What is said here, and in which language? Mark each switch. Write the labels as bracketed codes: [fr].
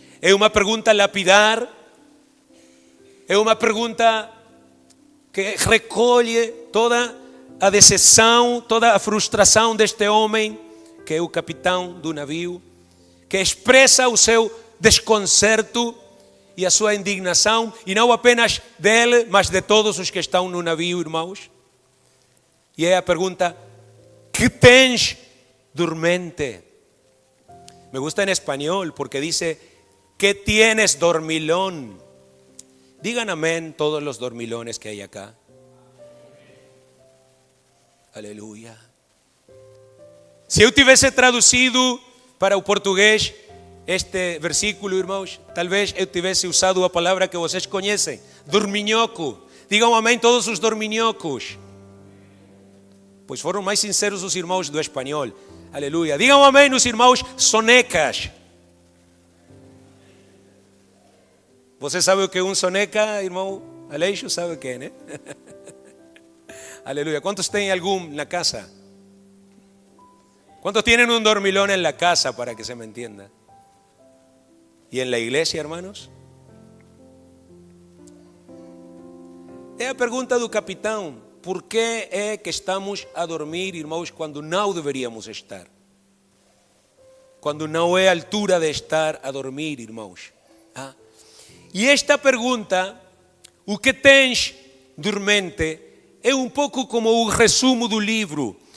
[pt] É uma pergunta lapidar, é uma pergunta que recolhe toda a decepção, toda a frustração deste homem, que é o capitão do navio, que expressa o seu desconcerto e a sua indignação, e não apenas dele, mas de todos os que estão no navio, irmãos. E é a pergunta: que tens, dormente? [es] Me gusta en español porque dice: ¿qué tienes, dormilón? Digan amén todos los dormilones que hay acá. [pt] Aleluia. Se eu tivesse traduzido para o português este versículo, irmãos, talvez eu tivesse usado a palavra que vocês conhecem: dorminhoco. Digam amém todos os dorminhocos. Pois foram mais sinceros os irmãos do espanhol. Aleluia. Digam amém os irmãos sonecas. Você sabe o que é um soneca, irmão Aleixo? Sabe o que é, né? Aleluia. [es] ¿Cuántos tienen alguno en la casa? ¿Cuántos tienen un dormilón en la casa, para que se me entienda? ¿Y en la iglesia, hermanos? [pt] É a pergunta do capitão: por que é que estamos a dormir, irmãos, quando não deveríamos estar? Quando não é a altura de estar a dormir, irmãos. E esta pergunta, o que tens, dormente, é um pouco como o resumo do livro.